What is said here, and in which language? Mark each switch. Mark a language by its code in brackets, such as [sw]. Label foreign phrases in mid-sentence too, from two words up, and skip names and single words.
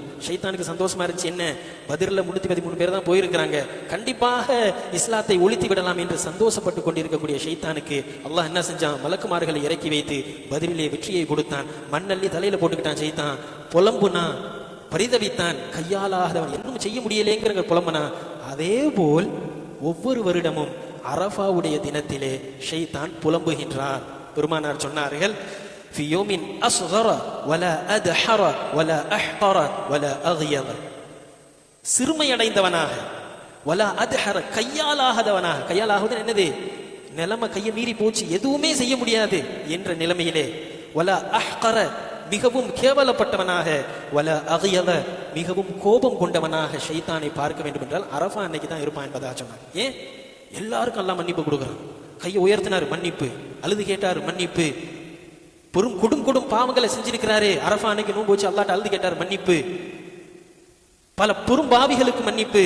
[ta] ஷைத்தானுக்கு சந்தோஷமா இருந்துச்சு, என்ன பத்ரில் 313 பேர் தான் போயிருக்கிறாங்க, கண்டிப்பாக இஸ்லாத்தை ஒழித்து விடலாம் என்று சந்தோஷப்பட்டு கொண்டிருக்கக்கூடிய ஷைத்தானுக்கு அல்லாஹ் என்ன செஞ்சான், மலக்குமார்களை இறக்கி வைத்து பத்ரிலே வெற்றியை கொடுத்தான். மண்ணள்ளி தலையில போட்டுக்கிட்டான் ஷைத்தான், புலம்புனா, பரிதவித்தான், கையாலாதவன் இன்னும் செய்ய முடியலேங்கிற புலம்புனா. அதே போல் ஒவ்வொரு வருடமும் அரஃபாவுடைய தினத்திலே ஷைத்தான் புலம்புகின்றான். பெருமானார் சொன்னார்கள், [ar] في يوم أصغر ولا أدحر ولا أحقر ولا أغيظ. [ta] சிறுமையடைந்தவனாக, [ar] ولا أدحر [ta] கையாலாகாதவனாக. கையாலாகுது என்னது, நிலைமை கையை மீறி போச்சு, எதுவுமே செய்ய முடியாது என்ற நிலைமையிலே, [ar] ولا أحقر [ta] மிகவும் கேவலப்பட்டவனாக, [ar] ولا أغيظ [ta] மிகவும் கோபம் கொண்டவனாக ஷைத்தானை பார்க்க வேண்டும் என்றால் அரஃபா அன்னைக்கு தான் இருப்பான் என்பதாக சொன்னாங்க. ஏன் எல்லாருக்கும் எல்லாம் மன்னிப்பு கொடுக்குறான். கையை உயர்த்தினார் மன்னிப்பு, அழுது கேட்டார் மன்னிப்பு, கொடும் பாவங்களை செஞ்சிருக்கிறாரு, அரஃபா அன்னைக்கு நோன்பு வச்சு அல்லாஹ்ட்ட அழுது கேட்டார் மன்னிப்பு, பல பாவிகளுக்கு மன்னிப்பு.